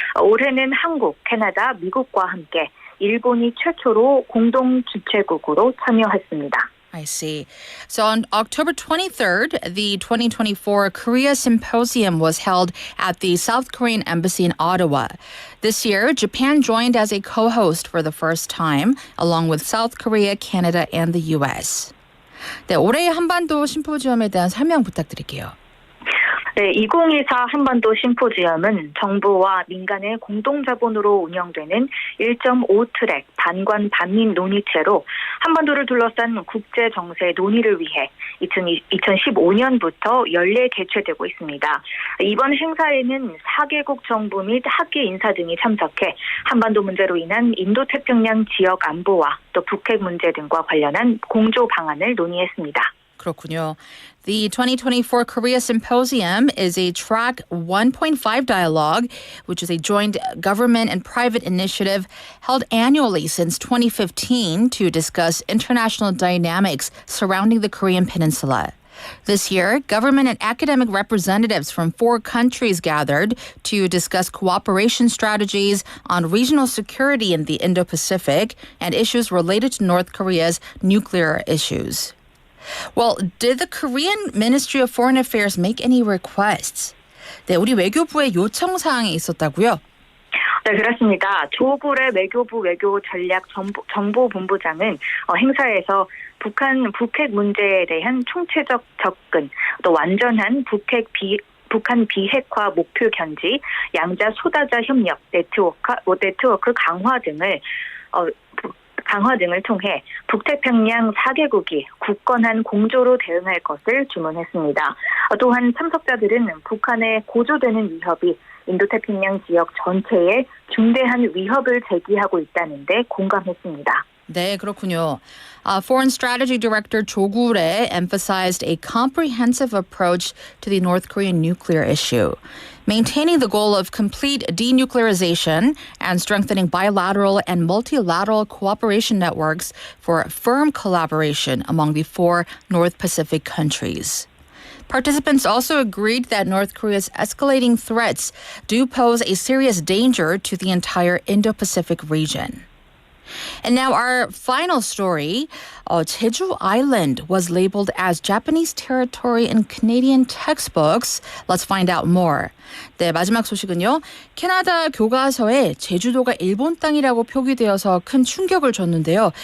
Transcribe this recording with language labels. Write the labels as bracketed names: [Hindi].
[Korean] 올해는 한국, 캐나다, 미국과 함께 일본이 최초로 공동 주최국으로 참여했습니다. [English] I see. So on October 23rd, the 2024 Korea Symposium was held at the South Korean Embassy in Ottawa. This year, Japan joined as a co-host for the first time, along with South Korea, Canada, and the U.S. [Korean] 네, 올해의 한반도 심포지엄에 대한 설명 부탁드릴게요. 네, 2024 한반도 심포지엄은 정부와 민간의 공동자본으로 운영되는 1.5트랙 반관 반민 논의체로 한반도를 둘러싼 국제 정세 논의를 위해 2015년부터 연례 개최되고 있습니다. 이번 행사에는 4개국 정부 및 학계 인사 등이 참석해 한반도 문제로 인한 인도태평양 지역 안보와 또 북핵 문제 등과 관련한 공조 방안을 논의했습니다. 그렇군요. [English] The 2024 Korea Symposium is a track 1.5 dialogue, which is a joint government and private initiative held annually since 2015 to discuss international dynamics surrounding the Korean Peninsula. This year, government and academic representatives from 4 countries gathered to discuss cooperation strategies on regional security in the Indo-Pacific and issues related to North Korea's nuclear issues. Well, did the Korean Ministry of Foreign Affairs make any requests? [Korean] 네, 우리 외교부에 요청 사항이 있었다고요? 네, 그렇습니다. 조구레 외교부 외교전략정보본부장은 행사에서 북핵 문제에 대한 총체적 접근, 또 완전한 북한 비핵화 목표 견지, 양자 소다자 협력 네트워크 강화 등을 통해 북태평양 4개국이 굳건한 공조로 대응할 것을 주문했습니다. 또한 참석자들은 북한의 고조되는 위협이 인도태평양 지역 전체에 중대한 위협을 제기하고 있다는 데 공감했습니다. 네, 그렇군요. [English] Foreign Strategy Director 조구레 emphasized a comprehensive approach to the North Korean nuclear issue, maintaining the goal of complete denuclearization and strengthening bilateral and multilateral cooperation networks for firm collaboration among the 4 North Pacific countries. Participants also agreed that North Korea's escalating threats do pose a serious danger to the entire Indo-Pacific region. And now our final story, Jeju Island was labeled as Japanese territory in Canadian textbooks. Let's find out more. [Korean] 네, 마지막 소식은요. 캐나다 교과서에 제주도가 일본 땅이라고 표기되어서 큰 충격을 줬는데요.